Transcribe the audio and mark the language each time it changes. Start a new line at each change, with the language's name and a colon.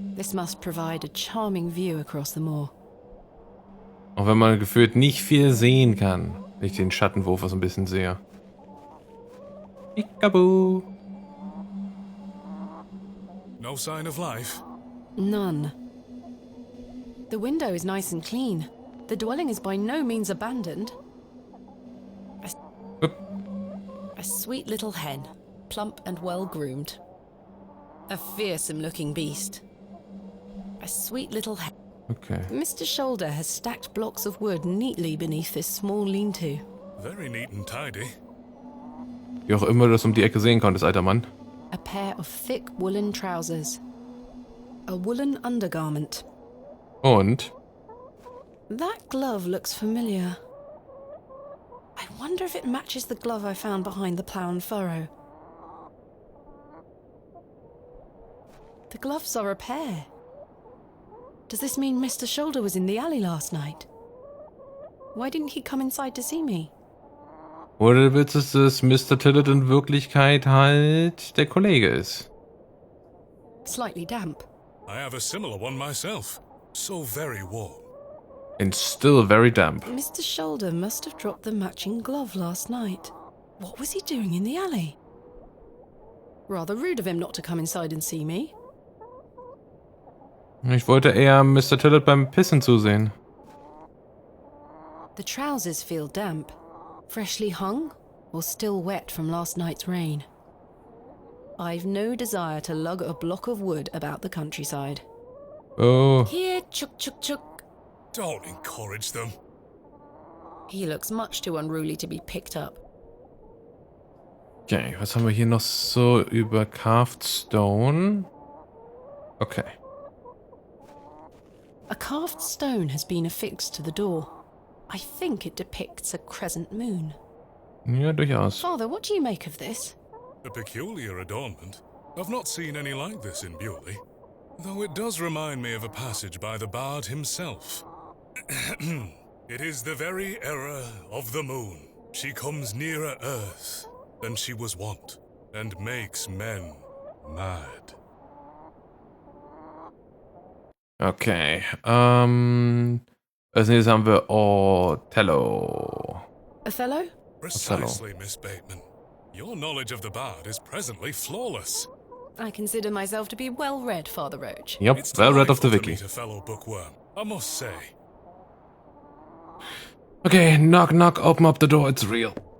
English: This must provide a charming view across the moor.
German: Auch wenn man gefühlt nicht viel sehen kann. Wenn ich den Schattenwurf so ein bisschen sehe.
English: Peekaboo. No sign of life? None. The window is nice and clean. The dwelling is by no means abandoned. A sweet little hen, plump and well-groomed. A fearsome-looking beast. A sweet little hen. Okay. Mr. Shoulder has stacked blocks of wood neatly beneath this small lean-to. Very neat and tidy.
German: Wie auch immer du das um die Ecke sehen konntest, alter Mann.
English: A pair of thick woolen trousers. A woolen undergarment.
German: Und?
English: That glove looks familiar. I wonder if it matches the glove I found behind the plough and furrow. The gloves are a pair. Does this mean Mr. Shoulder was in the alley last night? Why didn't he come inside to see me?
German: Oder willst du, dass Mr. Tillett in Wirklichkeit halt der Kollege ist?
English: Slightly damp. I have a similar one myself. So very warm. And still very damp. Mr. Shoulder must have dropped the matching glove last night. What was he doing in the alley? Rather rude of him not to come inside and see me.
German: Ich wollte eher Mr. Tillett beim Pissen zusehen.
English: The trousers feel damp. Freshly hung or still wet from last night's rain. I've no desire to lug a block of wood about the countryside. Oh. Here, chuk chuk chuk. Don't encourage them. He looks much too unruly to be picked up.
German: Okay, was haben wir hier noch so über Carved Stone?
English: Okay. A carved stone has been affixed to the door. I think it depicts a crescent moon.
German: Ja, durchaus.
English: Father, what do you make of this? A peculiar adornment. I've not seen any like this in Bewley. Though it does remind me of a passage by the bard himself. It is the very error of the moon. She comes nearer earth than she was wont, and makes men mad.
German: Okay, als nächstes haben wir Othello.
English: Othello? Precisely, Miss Bateman. Your knowledge of the bard is presently flawless. I consider myself to be well-read, Father Roach. Yep, It's well read of the delightful to wiki. meet a fellow bookworm, I must say. Okay, knock knock, open up the door, it's real.